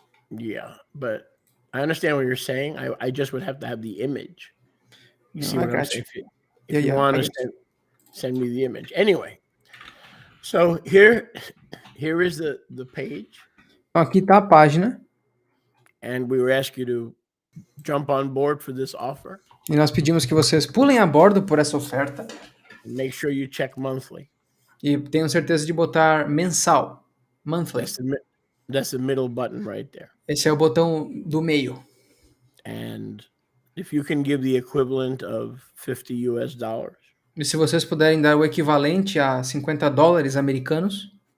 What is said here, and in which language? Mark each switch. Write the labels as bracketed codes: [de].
[en] Yeah, but I understand what you're saying. I just would have to have the image. You see what I'm saying? If you want to send me the image. Anyway, So here is the page, [pt] Aqui está a página [en] and we were asked you to jump on board for this offer [pt] e nós pedimos que vocês pulem a bordo por essa oferta [en] and make sure you check monthly. [pt] e tenham certeza de botar mensal, [en] monthly. That's the middle button right there. [pt] Esse é o botão do meio. [en] And if you can give the equivalent of $50, [pt] E se vocês puderem dar o equivalente a 50 dólares americanos,